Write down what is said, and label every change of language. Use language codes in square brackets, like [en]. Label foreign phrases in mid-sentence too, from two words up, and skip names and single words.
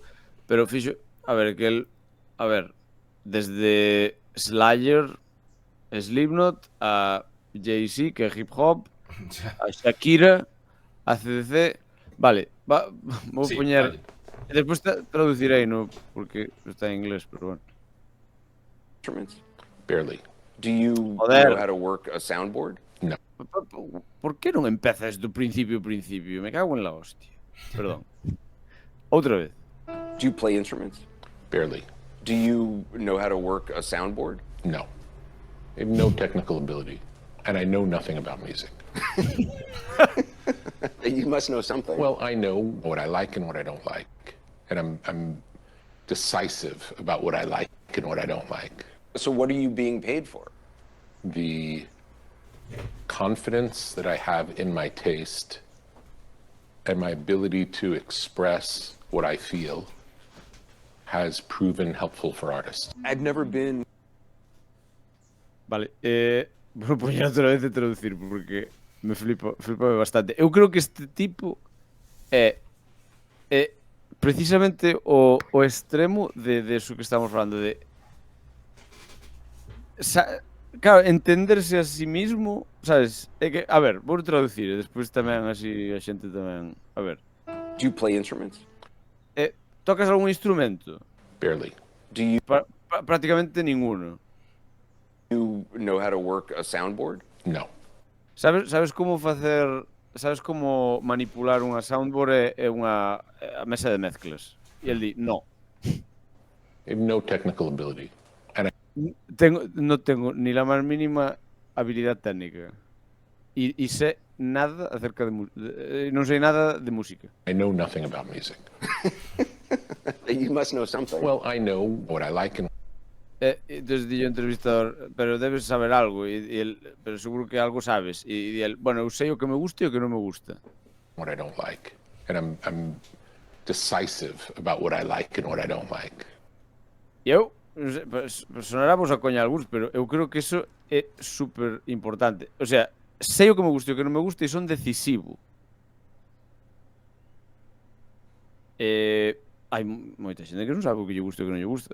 [gl] Pero fixo, a ver, que el, desde Slayer, Slipknot, a Jay-Z, que é [en] hip hop, [gl] Xa. a Shakira, a CDC. Vale, vou Sí, poñer. vale. E despois traducirei, no, porque está en inglés, pero bueno. [en] Instruments? Barely. Do you [es] Joder. [en] know how to work a soundboard? [gl] Por que non empezas do principio? [es] Me cago en la hostia. Perdón. Outra vez. [en] Do you play instruments? Barely. Do you know how to work a soundboard? No. I have no technical ability, and I know nothing about music. You must know something. Well, I know what I like and what I don't like, and I'm decisive about what I like and what I don't like. So what are you being paid for? The confidence that I have in my taste and my ability to express what I feel has proven helpful for artists. I've never been [gl] Vale, vou poñer outra vez de traducir porque me flipa bastante. Eu creo que este tipo é precisamente o extremo de eso que estamos falando de claro, [es] entenderse a sí mismo, [gl] sabes? É que, a ver, vou traducir e despois tamén así a xente tamén, a ver. [en] Do you play instruments? [gl] Tocas algún instrumento? [en] Barely. Do you [es] Prácticamente ninguno. [en] know how to work a soundboard? No. [gl] Sabes como facer, sabes como manipular unha soundboard e unha a mesa de mezclas? E el di, no. [en] I have no technical ability, and [es] Non tengo ni la máis mínima habilidad técnica. E sé nada acerca de [gl] non sei nada de música. [en] I know nothing about music. You must know something. Well, I know what I like and [gl] Entonces di o entrevistador, pero debes saber algo, pero seguro que algo sabes. E el, bueno, eu sei o que me gusta e o que non me gusta. [en] what I don't like, and I'm decisive about what I like and what I don't like. [gl] E eu, sonará vos a coña algúns, pero eu creo que eso é super importante. O sea, sei o que me gusta e o que non me gusta e son decisivo. Hai moita xente que non sabe o que lle gusta e o que non lle gusta.